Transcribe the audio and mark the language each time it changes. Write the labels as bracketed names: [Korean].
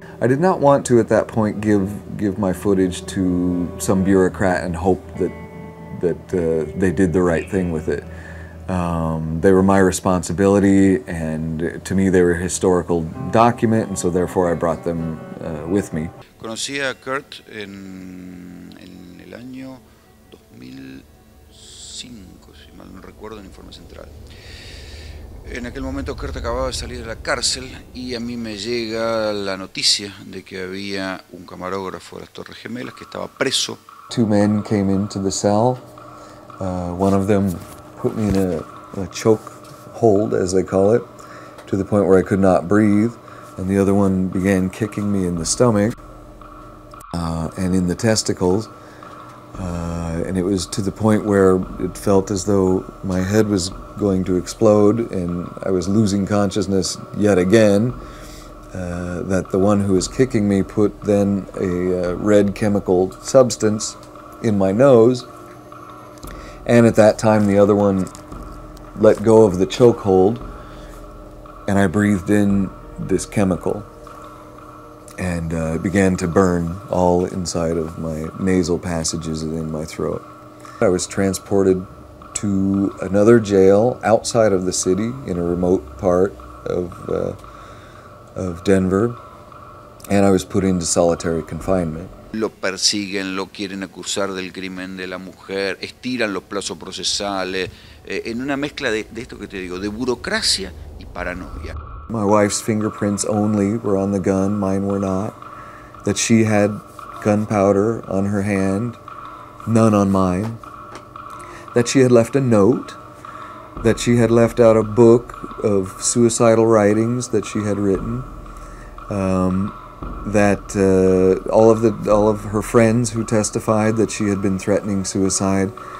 [English] I did not want to, at that point, give my footage to some bureaucrat and hope that they did the right thing with it. They were my responsibility, and to me they were a historical document, and so therefore I brought them with me. [Spanish] Conocí a Kurt en el año 2005, si mal no recuerdo, en Informe Central. En aquel momento Kurt acababa de salir de la cárcel y a mí me llega la noticia de que había un camarógrafo de las Torres Gemelas que estaba preso. [English] 2 men came into the cell. One of them put me in a choke hold, as they call it, to the point where I could not breathe, and the other one began kicking me in the stomach and in the testicles, and it was to the point where it felt as though my head was going to explode and I was losing consciousness yet again. That the one who was kicking me put then a red chemical substance in my nose, and at that time the other one let go of the chokehold, and I breathed in this chemical, and it began to burn all inside of my nasal passages and in my throat. I was transported to another jail outside of the city in a remote part of Denver, and I was put into solitary confinement. [Spanish] Lo persiguen, lo quieren acusar del crimen de la mujer, estiran los plazos procesales, en una mezcla de esto que te digo, de burocracia y paranoia. [English] My wife's fingerprints only were on the gun, mine were not. That she had gunpowder on her hand, none on mine. That she had left a note, that she had left out a book of suicidal writings that she had written, that all of her friends who testified that she had been threatening suicide.